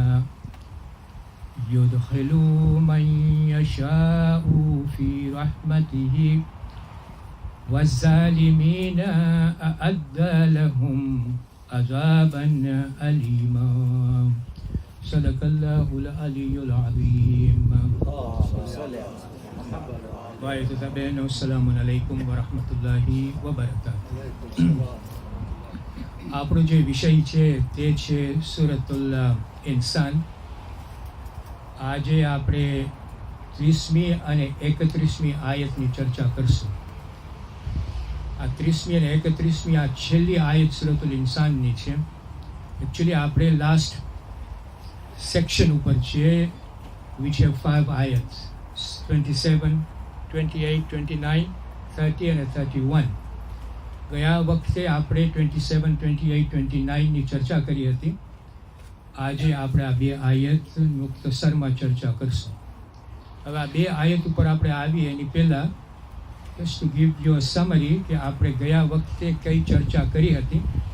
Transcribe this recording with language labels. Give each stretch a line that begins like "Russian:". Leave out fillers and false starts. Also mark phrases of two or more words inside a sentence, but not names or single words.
Arabic: يدخل من يشاء في رحمته والظالمين أعد لهم عذابا أليما. صدق الله العلي العظيم. السلام عليكم ورحمة الله وبركاته.
Gujarati: આપણો જે વિષય છે તે છે સૂરતુલ ઇન્સાન. આજે આપણે 30મી અને 31મી આયતની ચર્ચા કરશું. આ 30મી અને 31મી આ છેલ્લી આયત સૂરતુલ ઇન્સાનની છે. એકચ્યુઅલી આપણે
English: last section
Gujarati: ઉપર છીએ,
English: which have 5 ayats, 27, 28, 29, 30 અને 31.
Gujarati: ગયા વખતે આપણે 27, 28, 29ની ચર્ચા કરી હતી. આજે આપણે આ 2 આયત મુખ્તસરમાં ચર્ચા કરશું. હવે આ 2 આયત ઉપર આપણે આવીએ એની પહેલાં
English: just to give you a summary
Gujarati: કે આપણે ગયા વખતે કઈ ચર્ચા કરી હતી.